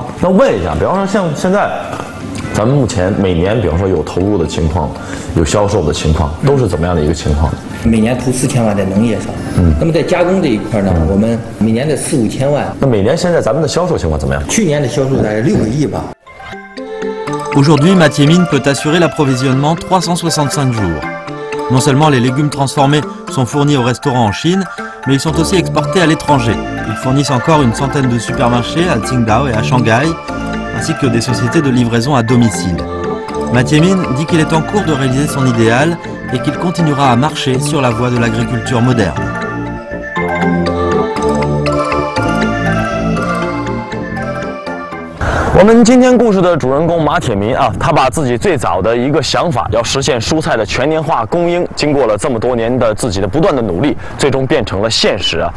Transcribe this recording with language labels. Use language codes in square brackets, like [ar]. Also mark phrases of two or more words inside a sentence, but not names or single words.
[zh] 那问一下，比方说像现在，咱们目前每年，比方说有投入的情况，有销售的情况，都是怎么样的一个情况？每年投4000万在农业上，那么在加工这一块呢，我们每年的4、5千万。那每年现在咱们的销售情况怎么样？去年的销售大概6个亿吧。 [fr] Aujourd'hui, Mathieu Mine peut assurer l'approvisionnement 365 jours. Non seulement les légumes transformés sont fournis aux restaurants en Chine, mais ils sont aussi exportés à l'étranger. Ils fournissent encore une centaine de supermarchés à Qingdao et à Shanghai, ainsi que des sociétés de livraison à domicile. Mathieu Mine dit qu'il est en cours de réaliser son idéal et qu'il continuera à marcher sur la voie de l'agriculture moderne. [zh] 我们今天故事的主人公马铁民啊，他把自己最早的一个想法，要实现蔬菜的全年化供应，经过了这么多年的自己的不断的努力，最终变成了现实啊。